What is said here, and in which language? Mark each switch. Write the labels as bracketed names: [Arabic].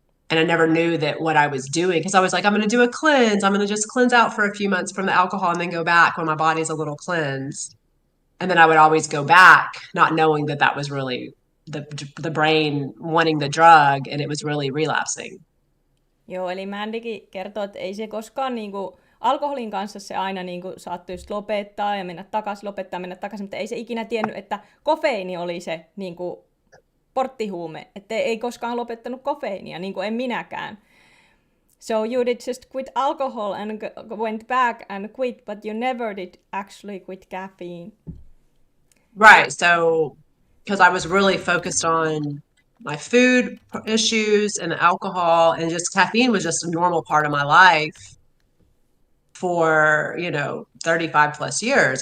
[English] And I never knew that what I was doing, because I was like, I'm going to do a cleanse. I'm going to just cleanse out for a few months from the alcohol and then go back when my body's a little cleansed. And then I would always go back, not knowing that that was really the brain wanting the drug, and it was really relapsing. [Finnish] Joo, eli Mandykin kertoo, että ei se koskaan niinku, alkoholin kanssa se aina niinku saattoi just lopettaa ja mennä takaisin, mutta ei se ikinä tiennyt, että kofeiini oli se niinku, porttihuume, että ei koskaan lopettanut kofeiinia, niin kuin en minäkään. [English] So you did just quit alcohol and went back and quit, but you never did actually quit caffeine. Right, so because I was really focused on my food issues and alcohol, and just caffeine was just a normal part of my life for 35 plus years.